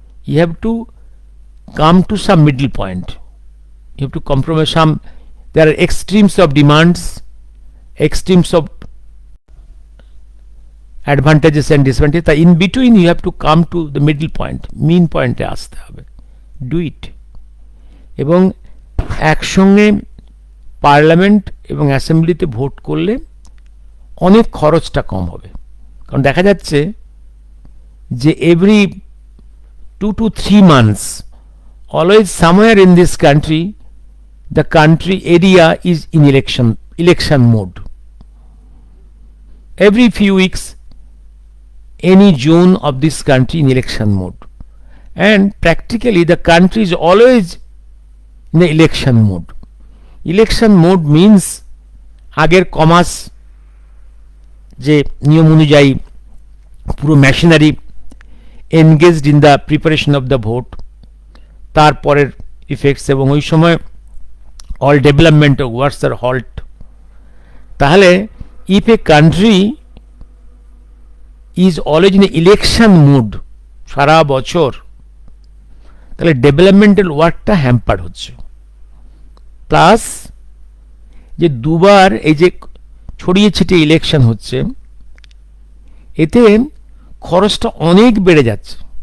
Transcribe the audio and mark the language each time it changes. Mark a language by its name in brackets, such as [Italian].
[English] You have to come to some middle point. You have to compromise some. There are extremes of demands, extremes of advantages and disadvantages. In between you have to come to the middle point, mean point [Bangla] এ আসতে হবে। [English] Do it. [Bangla] এবং একসঙ্গে parliament এবং অ্যাসেম্বলিতে vote করলে অনেক খরচটা কম হবে। কারণ দেখা যাচ্ছে যে [English] Every 2 to 3 months, always somewhere in this country, the country area is in election mode. Every few weeks, any zone of this country in election mode. And practically the country is always in the election mode. Election mode means [Bangla] আগের কমাস যে নিয়ম অনুযায়ী পুরো [English] machinery engaged in the preparation of the vote, তারপরের effects, [Bangla] এবং ওই সময় [English] all development of works are halt. তাহলে if a country is always in election mood [Bangla] সারা বছর, তাহলে [English] Developmental ওয়ার্কটা hamper হচ্ছে। [Bangla] প্লাস যে দুবার এই যে ছড়িয়ে ছিটিয়ে ইলেকশন হচ্ছে, এতে খরচটা অনেক বেড়ে যাচ্ছে।